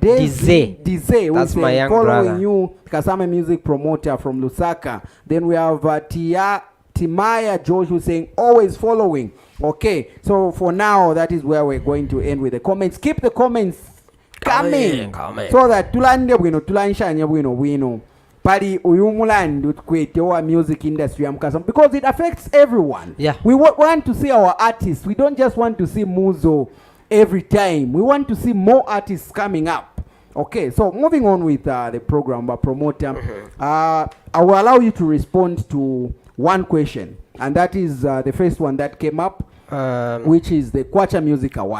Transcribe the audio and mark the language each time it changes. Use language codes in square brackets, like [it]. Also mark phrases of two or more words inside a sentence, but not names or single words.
[en] That's my young following brother. You, Kasame music promoter from Lusaka. Then we have Timaya George who's saying always following. Okay, so for now that is where we're going to end with the comments. Keep the comments coming. So that [bem] tulande bwino tulanshanya bwino pali uyumulandu kwete [en] music industry [bem] amkasa [en] because it affects everyone. Yeah. We want to see our artists. We don't just want to see Muzo every time. We want to see more artists coming up. Okay, so moving on with the program by promoter. I will allow you to respond to one question, and that is the first one that came up, which is the Kwacha Music Awards.